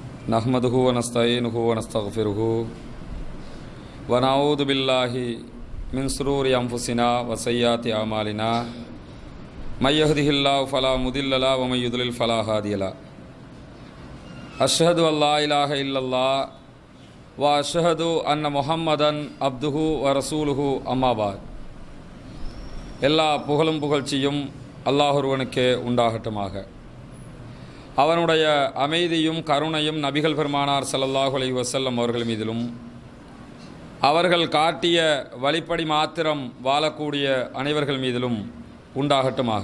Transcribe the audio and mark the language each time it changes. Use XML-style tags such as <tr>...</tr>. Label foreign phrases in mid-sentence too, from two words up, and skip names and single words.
<ar>نحمده ونستعينه ونستغفره ونعوذ بالله من شرور أنفسنا وسيئات أعمالنا من يهده الله فلا مضل له ومن يضلل فلا هادي له أشهد أن لا إله إلا الله وأشهد أن محمدا عبده ورسوله أما بعد</ar> <ta>எல்லா புகழும் புகழ்ச்சியும் அல்லாஹ் ஒருவனுக்கே உண்டாகட்டுமாக. அவனுடைய அமைதியும் கருணையும் நபிகள் பெருமானார்</ta> <ar>صلى الله عليه وسلم</ar> <ta>அவர்கள் மீதிலும் அவர்கள் காட்டிய வழிப்படி மாத்திரம் வாழக்கூடிய அனைவர்கள் மீதிலும் உண்டாகட்டுமாக.</ta>